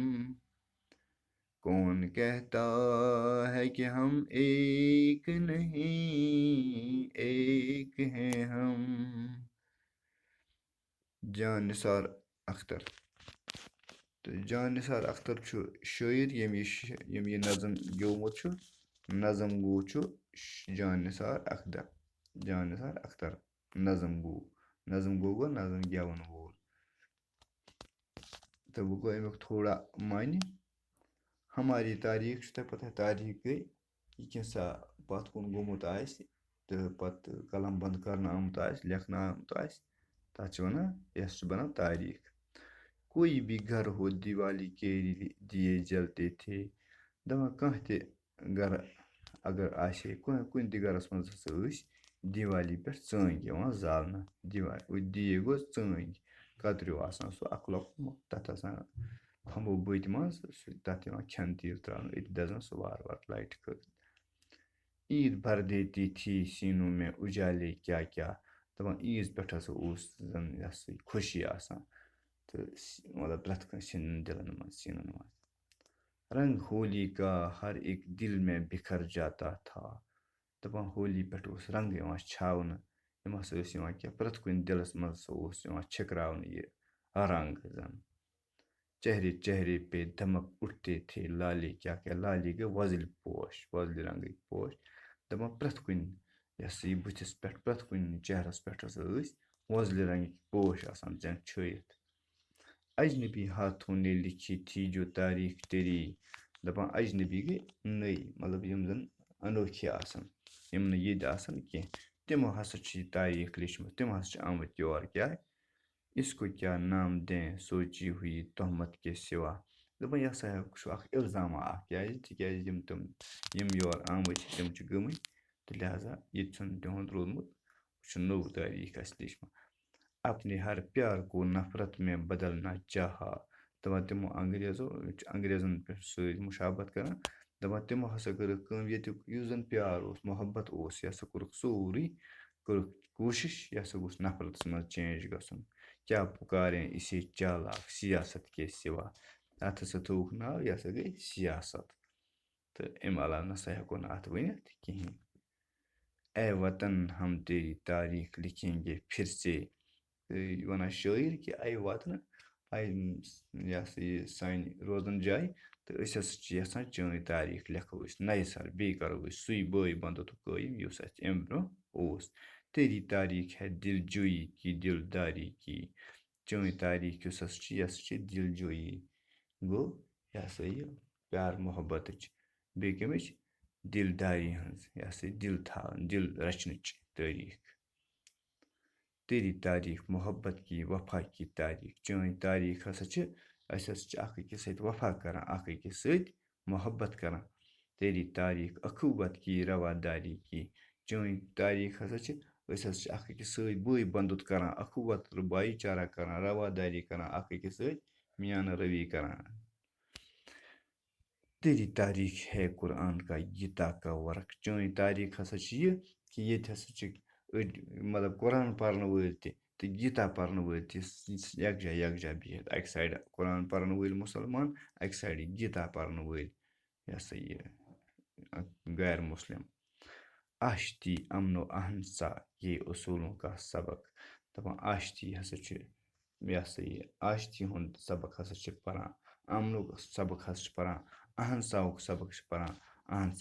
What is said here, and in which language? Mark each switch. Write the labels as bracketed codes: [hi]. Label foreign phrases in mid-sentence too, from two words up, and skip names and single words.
[ur] کون کہتا ہے کہ ہم ایک نہیں ایک ہیں ہم [ks] جان نثار اختر تو جان نثار اختر چھُ شٲعر ییٚمۍ یہِ نظم گیومُت چھُ نظم گوٗ چھُ جان نثار اختر نظم گوٗ گوٚو نظم گٮ۪وَن وول تہٕ وۄنۍ گوٚو امیُک تھوڑا معنی [ur] ہماری تاریخ [ks] چھُ تۄہہِ پَتہ تاریخ گٔے یہِ کینٛژھا پَتھ کُن گوٚمُت آسہِ تہٕ پَتہٕ قلم بنٛد کَرنہٕ آمُت آسہِ لیکھنہٕ آمُت آسہِ تَتھ چھِ وَنان یَس چھُ بَنان تاریخ [ur] کوئی بھی گھر ہو دیوالی کے دیے جلتے تھے [ks] دَپان کانٛہہ تہِ گَرٕ اگر آسہِ ہے کُنہِ تہِ گَرَس منٛز ہَسا ٲسۍ دیوالی پٮ۪ٹھ ژٲنٛگۍ یِوان زالنہٕ دیے گوٚو ژٲنٛگۍ کَتریوٗ آسان سُہ اَکھ لۄکُٹ تَتھ آسان کھَمبو بٔتۍ منٛز تَتھ یِوان کھٮ۪نہٕ تیٖل ترٛاونہٕ أتی دَزان سُہ وارٕ وارٕ لایٹہِ خٲطرٕ [ur] عید بھر دیتی تھی سینوں میں اجالے کیا کیا [ks] دَپان عیٖذ پٮ۪ٹھ ہَسا اوس زَن یہِ ہسا یہِ خوشی آسان تہٕ مطلب پرٛٮ۪تھ کٲنٛسہِ ہِنٛدٮ۪ن دِلَن منٛز سیٖنَن منٛز [ur] رنگ ہولی کا ہر ایک دل میں بکھر جاتا تھا [ks] دَپان ہولی پٮ۪ٹھ اوس رنٛگ یِوان چھاونہٕ یِم ہَسا ٲسۍ یِوان کینٛہہ پرٛٮ۪تھ کُنہِ دِلَس منٛز ہَسا اوس یِوان چھٔکراونہٕ یہِ رنٛگ زَن [ur] چہرے چہرے پے دھمک اٹھتے تھے لالے کیا کیا [ks] لالے گٔے وۄزٕلۍ پوش وۄزلہِ رنٛگٕکۍ پوش دَپان پرٛٮ۪تھ کُنہِ یہِ ہسا یہِ بٕتھِس پٮ۪ٹھ پرٛٮ۪تھ کُنہِ چہرَس پٮ۪ٹھ ہَسا ٲسۍ وۄزلہِ رنٛگٕکۍ پوش آسان چھٲیِتھ [ur] اجنبی ہاتھوں نے لکھی تھی جو تاریخ تیری [ks] دَپان اجنبی گٔے نٔے مطلب یِم زَن انوکھی آسان یِم نہٕ ییٚتہِ آسان کینٛہہ تِمو ہسا چھِ یہِ تاریٖخ لیٚچھمٕژ تِم ہسا چھِ آمٕتۍ یور کیٛاہ [ur] اس کو کیا نام دیں سوچی ہوئی تہمت کے سوا [ks] دَپان یہِ ہسا چھُ اکھ اِلزامہ اکھ کیٛازِ تِکیٛازِ یِم یور آمٕتۍ چھِ تِم چھِ گٔمٕتۍ تہٕ لہٰذا ییٚتہِ چھُنہٕ تِہُنٛد روٗدمُت یہِ چھُ نوٚو تٲریٖخ اَسہِ لیٚچھمُت اپنے [ur] ہر پیار کو نفرت میں بدلنا چاہا [ks] دَپان تِمو انگریزن پٮ۪ٹھ سۭتۍ مُشابت کران دَپان تِمو ہسا کٔرٕکھ کٲم ییٚتیُک یُس زن پیار اوس محبت اوس یہِ ہسا کوٚرُکھ سورُے کٔرٕکھ کوٗشِش یہِ ہسا گوٚژھ نفرتس منٛز چینج گژھُن کیٛاہ [ur] پُکاریں اِسے چالاک سیاست کے سوا [ks] اَتھ ہسا تھوٚوُکھ ناو یہِ ہسا گٔے سیاست تہٕ اَمہِ علاوٕ نسا ہٮ۪کو نہٕ اَتھ ؤنِتھ کِہیٖنۍ [ur] اے وطن ہم تیری تاریٖخ لکھیں گے پھر سے [ks] وَنان شٲعر کہِ [ur] اے وطن [ks] یہِ ہسا یہِ سانہِ روزن جایہِ تہٕ أسۍ ہسا چھِ یژھان چٲنۍ تاریٖخ لیکھو أسۍ نَیہِ سر بیٚیہِ کرو أسۍ سُے بٲے بندُت قٲیِم یُس اَسہِ اَمہِ برٛونٛہہ اوس [ur] تیری تاریٖخ ہے دِل جویی کی دِلداری [ks] کی چٲنۍ تاریٖخ یُس ہسا چھِ یہِ ہسا چھِ دِل جویی گوٚو یہِ ہسا یہِ پیار محبتٕچ بیٚیہِ کَمِچ دِلداری ہٕنٛز یہِ ہسا دِل تھاوان دِل رچنٕچ تٲریٖخ [ur] تیری تاریٖخ محبت کی وفا کی [ks] تاریٖخ چٲنۍ تاریٖخ ہسا چھِ أسۍ ہسا چھِ اکھ أکِس سۭتۍ وفا کران اکھ أکِس سۭتۍ محبت کران [ur] تیری تاریٖخ اخوت کی رواداری کی [ks] چٲنۍ تاریٖخ ہسا چھِ أسۍ ہسا چھِ اکھ أکِس سۭتۍ بٲے بندُت کران اخوت تہٕ بایی چارہ کران رواداری کران اکھ أکِس سۭتۍ میانہٕ روی کران [ur] تیری تاریٖخ ہے قرآن کا گیٖتا کا ورق [ks] چٲنۍ تاریٖخ ہسا چھِ یہِ کہِ ییٚتہِ ہسا چھِ أڑۍ مطلب قرآن پرنہٕ وٲلۍ تہِ تہٕ گیٖتا پرنہٕ وٲلۍ تہِ یکجاہ بِہِتھ اَکہِ سایڈٕ قرآن پرنہٕ وٲلۍ مُسلمان اَکہِ سایڈٕ گیٖتا پرنہٕ وٲلۍ یہِ ہسا یہِ [ur] غیر مسلم آشتی امن و اہنسا یہ اصوٗلوں کا سبق [ks] دَپان آشتی ہسا چھُ یہِ ہسا یہِ آشتی ہُنٛد سبق ہسا چھِ پران امنُک سبق ہسا چھِ پران اہنساہُک سبق چھِ پران اہنسا